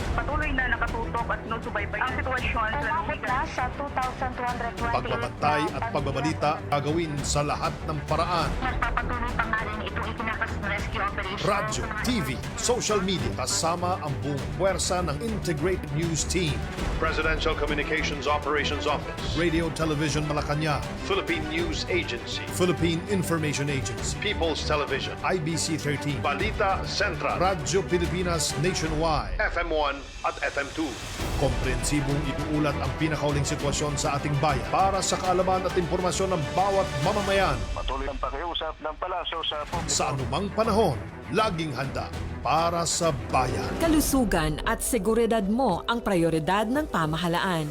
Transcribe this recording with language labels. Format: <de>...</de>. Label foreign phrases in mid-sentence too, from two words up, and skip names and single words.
<tl>patuloy na nakatutok at sinusubaybay ang sitwasyon sa Umabot na sa 2,228 Pagbabantay at pagbabalita gagawin sa lahat ng paraan. Magpapatuloy pa nga rin itong itinakas na rescue operation. Radyo, TV,</tl> <en>social media,</en> <tl>kasama ang buong puwersa ng Integrated News Team. Presidential Communications Operations Office, Radio Television Malacanang, Philippine News Agency, Philippine Information Agency, People's Television, IBC 13, Balita Central, Radyo Pilipinas Nationwide, FM1 at FM2. Komprehensibong iuulat ang pinakauling sitwasyon sa ating bayan para sa kaalaman at impormasyon ng bawat mamamayan. Patuloy ang pakiusap ng palasyo sa publiko. Sa anumang panahon, laging handa para sa bayan. Kalusugan at seguridad mo ang prioridad ng pamahalaan.</tl>